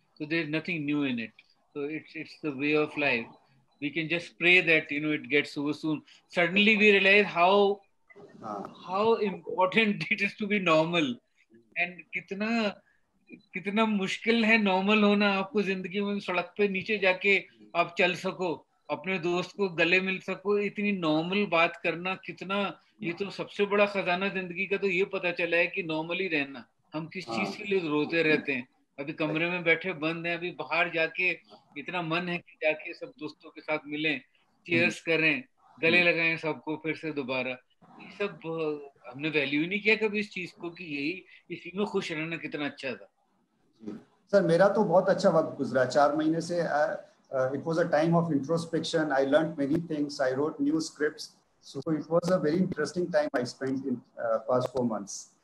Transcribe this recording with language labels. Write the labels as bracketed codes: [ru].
[en] So there's nothing new in it. So it's the way of life. We can just pray that it gets over soon. Suddenly we realize how important it is to be normal, and [hi] कितना कितना मुश्किल है normal होना आपको जिंदगी में. सड़क पे नीचे जाके आप चल सको, अपने दोस्त को गले मिल सको, इतनी नॉर्मल बात करना कितना, ये तो सबसे बड़ा खजाना जिंदगी का. तो ये पता चला है कि नॉर्मली रहना. हम किस चीज के लिए रोते रहते हैं. अभी कमरे में बैठे बंद हैं, अभी बाहर जाके इतना मन है कि जाके सब दोस्तों के साथ मिलें, चीयर्स करें, गले लगाएं सबको फिर से दोबारा. ये सब हमने वैल्यू ही नहीं किया कभी इस चीज को कि यही इसी में खुश रहना कितना अच्छा था. सर मेरा तो बहुत अच्छा वक्त गुजरा 4 महीने से. [en] it was a time of introspection. I learned many things. I wrote new scripts. So it was a very interesting time I spent in past 4 months.